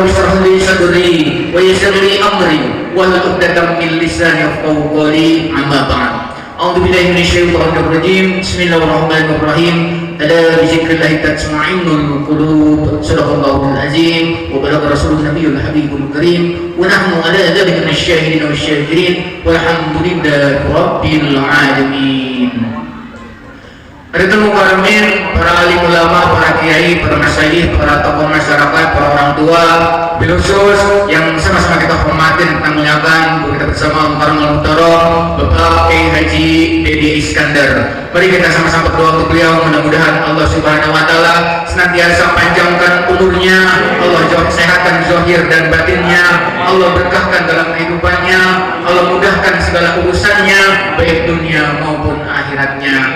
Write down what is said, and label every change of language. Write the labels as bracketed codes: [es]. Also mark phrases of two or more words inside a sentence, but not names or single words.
[ar] اشرح لي صدري ويسر لي أمري واحلل عقدة من لساني يفقهوا قولي أما بعد أعوذ بالله من الشيطان الرجيم بسم الله الرحمن الرحيم ألا بذكر الله تطمئن القلوب صدق الله العظيم وبلغ رسول النبي الحبيب الكريم ونحن على ذلك من الشاهدين والشاكرين والحمد لله رب العالمين. [id] Para mukarramin, para alim ulama, para kiai, para masyayikh, para tokoh masyarakat, para orang tua, khusus yang sama-sama kita hormati dan kita muliakan, kita bersama Mukarram Bapak Kiai Haji Dedi Iskandar. Mari kita sama-sama berdoa untuk beliau, mudah-mudahan [ar] الله سبحانه وتعالى [id] senantiasa panjangkan umurnya, Allah sehatkan zahir dan batinnya, Allah berkahkan dalam kehidupannya, Allah mudahkan segala urusannya baik dunia maupun akhiratnya.